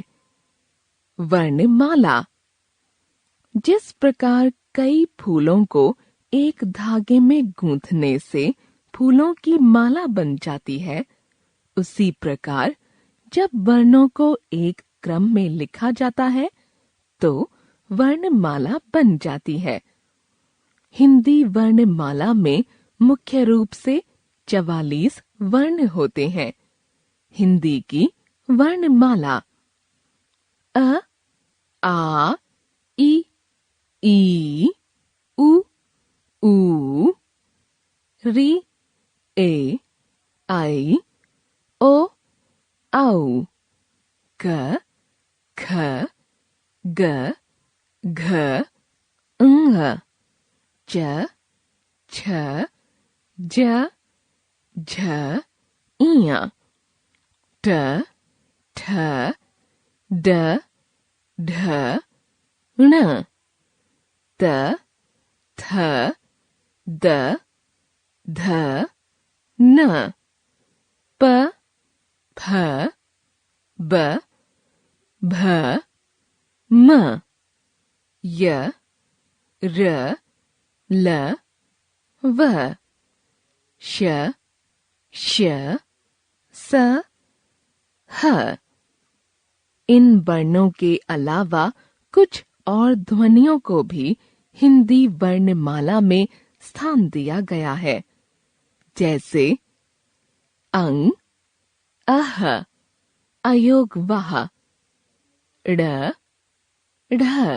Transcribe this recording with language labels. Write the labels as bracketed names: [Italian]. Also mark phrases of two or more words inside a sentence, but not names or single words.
[Hindi] वर्णमाला जिस प्रकार कई फूलों को एक धागे में गूंथने से फूलों की माला बन जाती है, उसी प्रकार जब वर्णों को एक क्रम में लिखा जाता है तो वर्णमाला बन जाती है। हिंदी वर्णमाला में मुख्य रूप से 44 वर्ण होते हैं। हिंदी की वर्णमाला अ, आ, ई, उ, री, ए, आई, ओ, औ, क, ख, ग, घ, ङ, च, छ, ज, झ, ञ, ट, ठ, ड, ढ, ण, त, थ, द, ध, न, प, फ, ब, भ, म, य, र, ल, व, श, श, स, ह। इन वर्णों के अलावा कुछ और ध्वनियों को भी हिंदी वर्णमाला में स्थान दिया गया है, जैसे अंग, अह, अयोगवह, ड़, ढ।